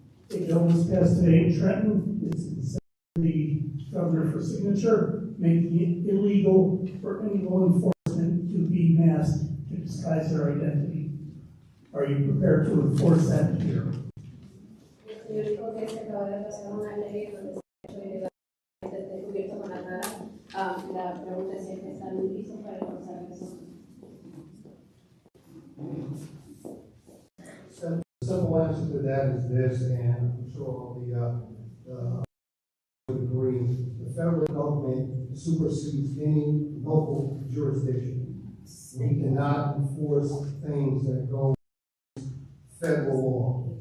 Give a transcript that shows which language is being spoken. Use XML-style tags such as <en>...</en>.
<en>A bill was passed today in Trenton. It's the governor for signature, making it illegal for any law enforcement to be masked to disguise their identity. Are you prepared to enforce that here?</en> <es>El señor dijo que se acaba de pasar una ley donde se ha hecho ilegal desde cubierto con la cara. La pregunta es si es que están listos para enforzar eso.</es> <en>The simple answer to that is this, and I'm sure all the would agree. The federal government supersedes any local jurisdiction. We cannot enforce things that go federal law.</en>